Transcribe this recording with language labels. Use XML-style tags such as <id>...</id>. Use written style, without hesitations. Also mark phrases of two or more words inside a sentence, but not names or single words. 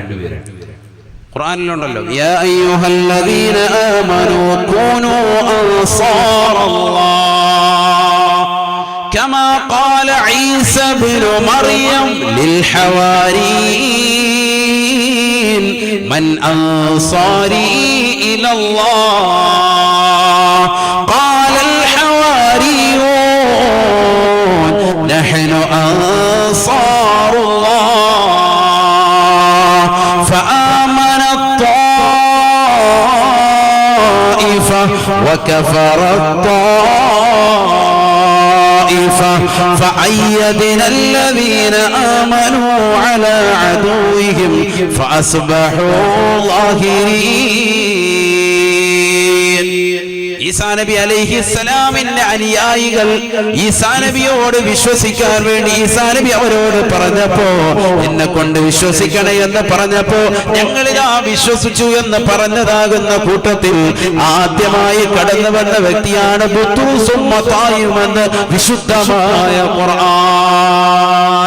<ar>ഖുർആനിലുണ്ടല്ലോ, يا أيها الذين آمنوا كونوا أنصار الله كما قال عيسى ابن مريم للحواريين من أنصاري إلى الله قال الحواريون نحن أنصار الله فآمن الطائفة وكفر الطائفة فأيدنا الذين آمنوا على عدوهم فأصبحوا ظاهرين.</ar> <ml>ഈസാ നബി അലൈഹിസ്സലാമിന്റെ അനുയായികൾ ഈസാ നബിയോട് വിശ്വസിക്കാൻ വേണ്ടി ഈസാ നബി അവരോട് പറഞ്ഞപ്പോ, എന്നെ കൊണ്ട് വിശ്വസിക്കണേ എന്ന് പറഞ്ഞപ്പോ, ഞങ്ങളിതാ വിശ്വസിച്ചു എന്ന് പറഞ്ഞതാകുന്ന കൂട്ടത്തിൽ ആദ്യമായി കടന്നു വന്ന വ്യക്തിയാണ് ബുത്റൂസും മത്തായിയുമെന്ന് വിശുദ്ധമായ ഖുർആൻ.</ml>